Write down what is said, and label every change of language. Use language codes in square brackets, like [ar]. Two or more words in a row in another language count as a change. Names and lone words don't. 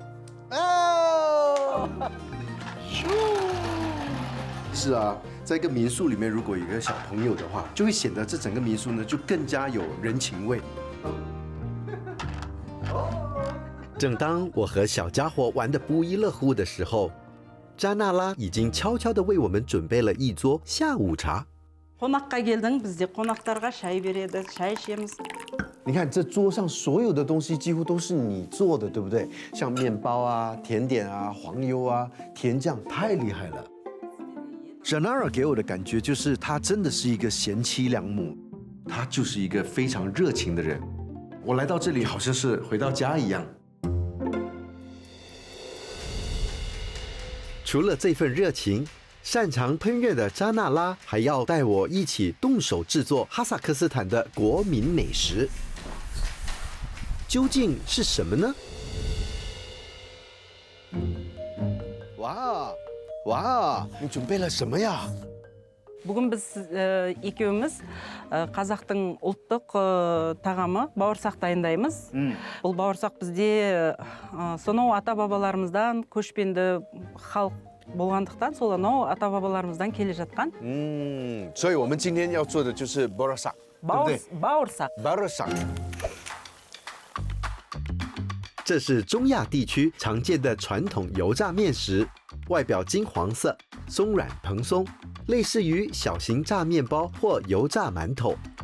[zh] 是啊，在一个民宿里面，如果有一个小朋友的话，就会显得这整个民宿呢就更加有人情味。正当我和小家伙玩得不亦乐乎的时候，扎纳拉已经悄悄地为我们准备了一桌下午茶。 [kk] Қонаққа келдің, бізде қонақтарға шай береді, шай ішеміз. [zh] 你看这桌上所有的东西几乎都是你做的，对不对？像面包啊、甜点啊、黄油啊、甜酱，太厉害了。 Janara 给我的感觉就是他真的是一个贤妻良母，他就是一个非常热情的人。我来到这里好像是回到家一样。除了这份热情，擅长烹饪的扎纳拉还要带我一起动手制作哈萨克斯坦的国民美食。究竟是什么呢？哇，你准备了什么呀？ [kk] Бүгін біз екеуміз қазақтың ұлттық тағамы бауырсақ дайындаймыз. Бұл бауырсақ бізде сонау ата-бабаларымыздан көшпенді халық болғандықтан, сол анау ата-бабаларымыздан келе жатқан. [zh] 所以我们今天要做的就是 bauırsak， 对不对？ Бауырсақ. bauırsak。这是中亚地区常见的传统油炸面食，外表金黄色，松软蓬松，类似于小型炸面包或油炸馒头。